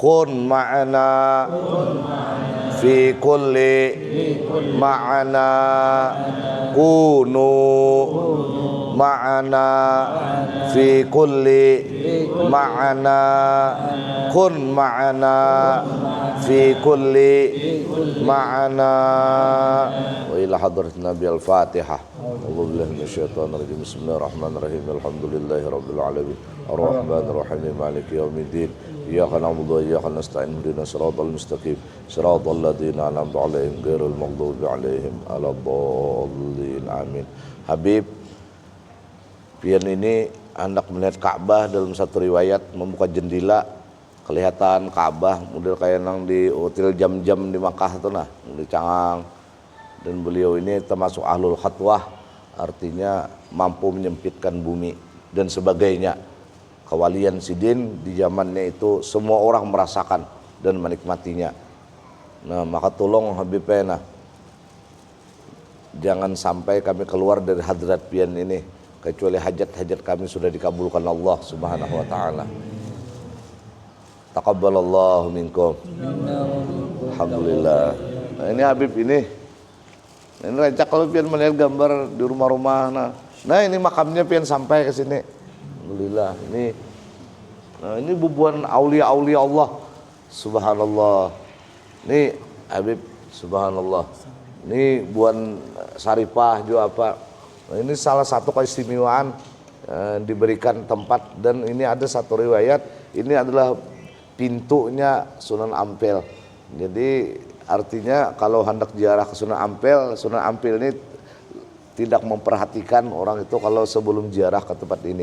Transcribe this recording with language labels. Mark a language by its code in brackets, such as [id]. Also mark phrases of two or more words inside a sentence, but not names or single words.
[ar] كن معنا في كل معنى كونوا معنا في كل معنى كن معنا في كل معنى. وإلى حضرة النبي الفاتحة. أعوذ بالله من الشيطان الرجيم. بسم الله الرحمن الرحيم. الحمد لله رب العالمين. الرحمن الرحيم. مالك يوم الدين. إياك نعبد وإياك نستعين. اهدنا الصراط المستقيم. صراط الذين أنعمت عليهم غير المغضوب عليهم ولا الضالين. Amin. [bjn] Habib, pian ini hendak melihat Ka'bah. Dalam satu riwayat membuka jendela, kelihatan Ka'bah model kayak nang di hotel jam-jam di Makkah tuh nah, di Cangang. Dan beliau ini termasuk [ar] أهل الخطوة, [bjn] artinya mampu menyempitkan bumi dan sebagainya. Kewalian Sidin di zamannya itu semua orang merasakan dan menikmatinya. Nah, maka tolong Habibena, jangan sampai kami keluar dari hadrat pian ini kecuali hajat-hajat kami sudah dikabulkan Allah [ar] سبحانه وتعالى. تقبل الله منكم. [bjn] Alhamdulillah. Nah, ini Habib ini rancak kalau pian melihat gambar di rumah-rumah. Nah ini makamnya pian sampai ke sini. Alhamdulillah. Ini bubuhan aulia-aulia Allah. Subhanallah. Ini Habib, subhanallah. Ini buan Saripah juga apa. Nah, ini salah satu keistimewaan diberikan tempat, dan ini ada satu riwayat, ini adalah pintunya Sunan Ampel. Jadi artinya kalau hendak ziarah ke Sunan Ampel ini tidak memperhatikan orang itu kalau sebelum ziarah ke tempat ini.